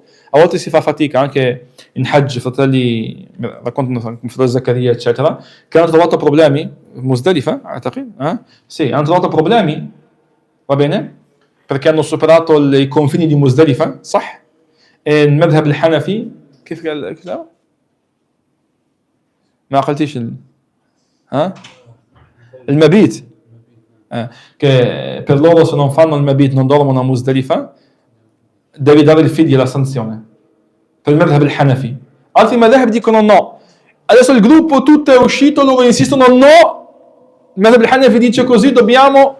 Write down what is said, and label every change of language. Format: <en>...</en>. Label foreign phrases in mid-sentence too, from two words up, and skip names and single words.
<it>A volte si fa fatica, anche in Hajj, fratelli, raccontano come fratello Zaccaria, eccetera, che hanno trovato problemi, Muzdalifa, sì, hanno trovato problemi, va bene? Perché hanno superato i confini di Muzdalifa, صح? E il</it> <ar>مذهب الحنفي, كيف قال؟ ما قلتيش</ar> <it>il mabit, che per loro se non fanno il mabit non dormono a Muzdalifa, devi dare il fidya, la sanzione, per il</it> <ar>مذهب الحنفي.</ar> <it>Altri madhab dicono no. Adesso il gruppo tutto è uscito, loro insistono no, il</it> <ar>مذهب الحنفي</ar> <it>dice così, dobbiamo...</it>